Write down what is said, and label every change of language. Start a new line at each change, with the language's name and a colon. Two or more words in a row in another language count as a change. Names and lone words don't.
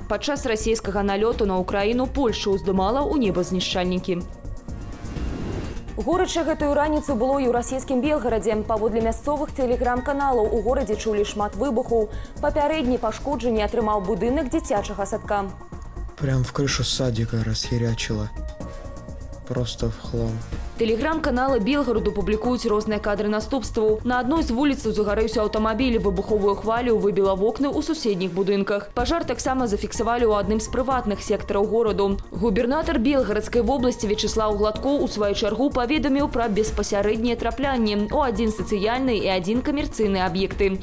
Belarusian: Падчас расійскага налёту на Украіну Польшча ўздымала ў неба знішчальнікі. Горача гэтую раніцу было і ў расійскім Белгарадзе. Паводле мясцовых тэлеграм-каналаў у горадзе чулі шмат выбухаў. Папярэдні пашкоджанні атрымаў будынак дзіцячага садка.
Russian: Прям в крышу садика расхерячило. Просто в хлам.
Belarusian: Тэлеграм-каналы Белгараду публікуюць розныя кадры наступстваў. На адной з вуліцаў загарэўся аўтамабіль, выбуховую хвалю выбіла вокны ў суседніх будынках. Пажар таксама зафіксавалі ў адным з прыватных сектараў гораду. Губернатар Белгарадскай вобласці Вячеслав Гладкоў у сваю чаргу паведаміў пра беспасярэднія траплянні ў адзін сацыяльны і адзін камерцыйны аб'екты.